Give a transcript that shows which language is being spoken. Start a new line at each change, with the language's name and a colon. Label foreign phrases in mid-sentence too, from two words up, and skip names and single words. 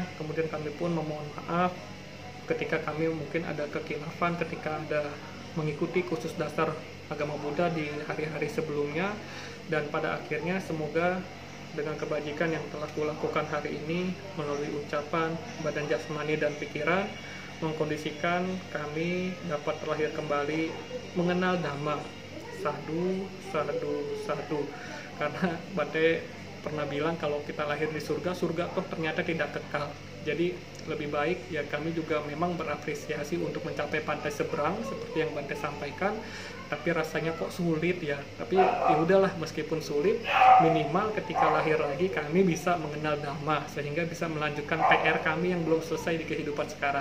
Indonesian: Kemudian kami pun memohon maaf ketika kami mungkin ada kekhilafan ketika ada mengikuti kursus dasar agama Buddha di hari-hari sebelumnya, dan pada akhirnya semoga dengan kebajikan yang telah kulakukan hari ini melalui ucapan, badan jasmani dan pikiran mengkondisikan kami dapat terlahir kembali mengenal Dhamma.
Pali: Sadu, sadu, sadu.
Indonesian: Karena Bante pernah bilang kalau kita lahir di surga, surga toh ternyata tidak kekal. Jadi lebih baik ya kami juga memang berapresiasi untuk mencapai pantai seberang seperti yang Bante sampaikan, tapi rasanya kok sulit ya. Tapi ya udahlah, meskipun sulit, minimal ketika lahir lagi kami bisa mengenal Dhamma sehingga bisa melanjutkan PR kami yang belum selesai di kehidupan sekarang.